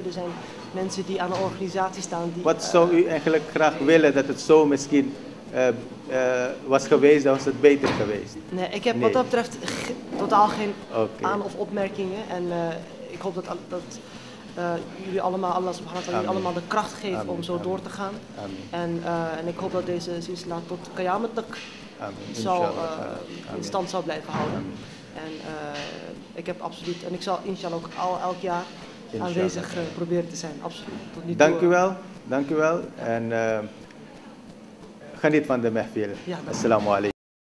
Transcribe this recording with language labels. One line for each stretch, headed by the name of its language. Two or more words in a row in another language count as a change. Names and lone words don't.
Dutch: Er zijn mensen die aan een organisatie staan die... Wat zou u eigenlijk graag willen dat het zo misschien was geweest, dan was het beter geweest? Nee, ik heb wat dat betreft totaal geen Oké. aan- of opmerkingen. En ik hoop dat jullie allemaal,
Arabic: الله سبحانه وتعالى,
Dutch: jullie allemaal de kracht geeft Amen. om zo door te gaan. Amen. En ik hoop dat deze silsila tot Qiyamatak Amen. zal, Inshallah. in Amen. stand zal blijven houden. Amen. En ik heb absoluut, en ik zal inshallah ook elk jaar Inshallah. aanwezig proberen te zijn, absoluut. Tot nu toe, Dank u wel, dank u wel. En geniet van de mehfil. Ja, dank u.
Arabic: السلام عليكم.